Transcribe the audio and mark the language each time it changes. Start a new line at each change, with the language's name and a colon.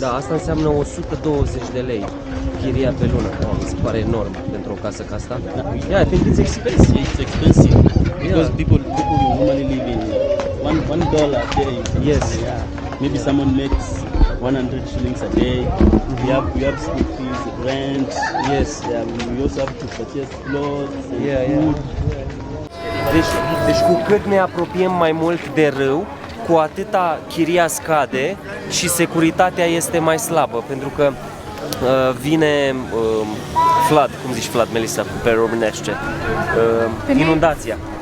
Romanian: Da, asta înseamnă 120 de lei chiria pe lună. Mi se pare enorm pentru o casă ca asta.
English: Yeah, I think it's expensive. It's expensive. Because people normally live in $1 a day. Yes. Yeah. Maybe someone makes 100 shillings a day. We have school fees, rent. Yes. Yeah, we also have to purchase clothes and Yeah, food.
Romanian: Deci cu cât ne apropiem mai mult de râu, cu atâta chiria scade și securitatea este mai slabă, pentru că vine flood, cum zici flood, Melissa, pe românește, inundația.